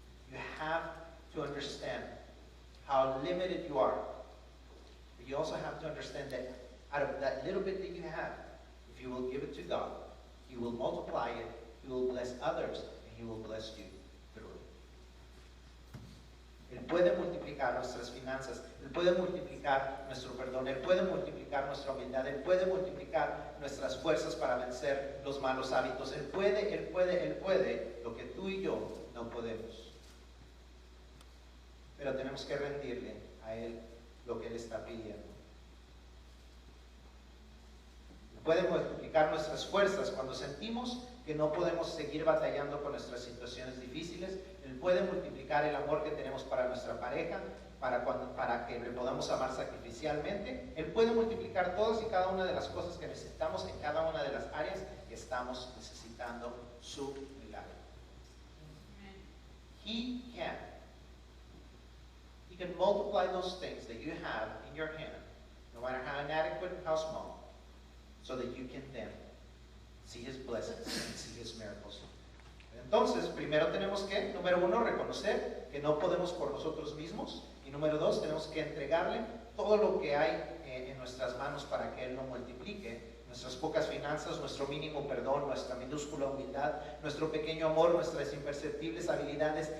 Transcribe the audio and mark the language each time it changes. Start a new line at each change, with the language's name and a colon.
English: You have to understand how limited you are. But you also have to understand that out of that little bit that you have, if you will give it to God, He will multiply it, He will bless others, and He will bless you through it.
Spanish: Él puede multiplicar nuestras finanzas, Él puede multiplicar nuestro perdón, Él puede multiplicar nuestra humildad, Él puede multiplicar nuestras fuerzas para vencer los malos hábitos. Él puede lo que tú y yo no podemos. Pero tenemos que rendirle a Él lo que Él está pidiendo. Puede multiplicar nuestras fuerzas cuando sentimos que no podemos seguir batallando con nuestras situaciones difíciles. Él puede multiplicar el amor que tenemos para nuestra pareja para que le podamos amar sacrificialmente. Él puede multiplicar todas y cada una de las cosas que necesitamos en cada una de las áreas que estamos necesitando su milagro.
English: He can. He can multiply those things that you have in your hand, no matter how inadequate and how small, so that you can then see His blessings and see His miracles.
Spanish: Entonces, primero tenemos que, número uno, reconocer que no podemos por nosotros mismos. Y número dos, tenemos que entregarle todo lo que hay en nuestras manos para que Él lo multiplique. Nuestras pocas finanzas, nuestro mínimo perdón, nuestra minúscula humildad, nuestro pequeño amor, nuestras imperceptibles habilidades.